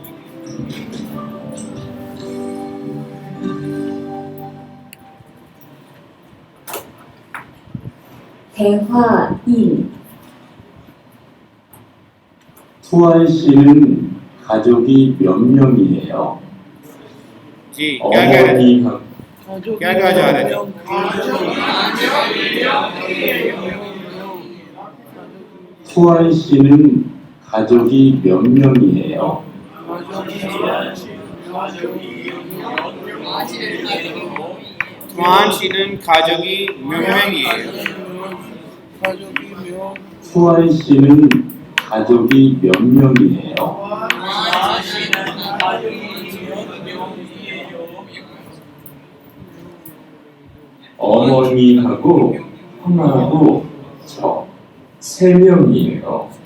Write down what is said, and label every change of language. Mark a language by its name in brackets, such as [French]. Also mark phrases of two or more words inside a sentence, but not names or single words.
[Korean] 대화 1. 투안 씨는 가족이 몇 명이에요? [Urdu] जी क्या कह रहे थे? [Korean] 어머니 [Urdu] क्या कहा जा रहा है? [Korean] 투안 씨는 가족이 몇 명이에요? 투안 씨는 가족이 몇 명이, 투안 씨는 가족이 몇 명이에요? 어머니하고 형하고 저 3명이에요.